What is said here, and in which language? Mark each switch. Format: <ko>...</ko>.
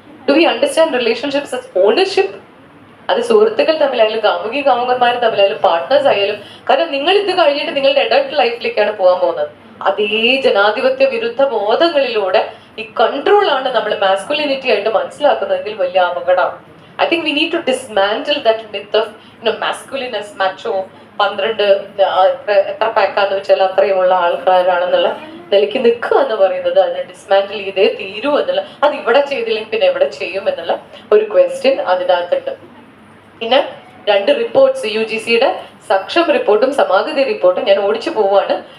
<en>Do we understand relationships as ownership?</en> <ml>അത് സുഹൃത്തുക്കൾ തമ്മിലായാലും കാമുകന്മാർ തമ്മിലായാലും partners ആയാലും. കാരണം നിങ്ങൾ ഇത് കഴിഞ്ഞിട്ട് നിങ്ങളുടെ അഡൾട്ട് ലൈഫിലേക്കാണ് പോകാൻ പോകുന്നത്. അതേ ജനാധിപത്യ വിരുദ്ധ ബോധങ്ങളിലൂടെ ഈ കൺട്രോൾ ആണ് നമ്മൾ മാസ്കുലിനിറ്റി ആയിട്ട് മനസ്സിലാക്കുന്നതെങ്കിൽ വലിയ അപകടമാണ്.</ml> <en>I think we need to dismantle that myth of masculine as macho.</en> <ml>12 എത്ര പാക്കാന്ന് വെച്ചാൽ അത്രയുമുള്ള ആൾക്കാരാണെന്നുള്ള നിലയ്ക്ക് നിൽക്കുക എന്ന് പറയുന്നത് അതിനെ ഡിസ്മാന്റിൽ ചെയ്തേ തീരൂ എന്നുള്ള, അത് ഇവിടെ ചെയ്തില്ലെങ്കിൽ പിന്നെ എവിടെ ചെയ്യും എന്നുള്ള ഒരു ക്വസ്റ്റ്യൻ അതിനകത്തുണ്ട്. പിന്നെ 2 റിപ്പോർട്ട്സ്, UGCയുടെ സക്ഷം റിപ്പോർട്ടും സമാഗതി റിപ്പോർട്ടും ഞാൻ ഓടിച്ചു പോവാണ്.</ml>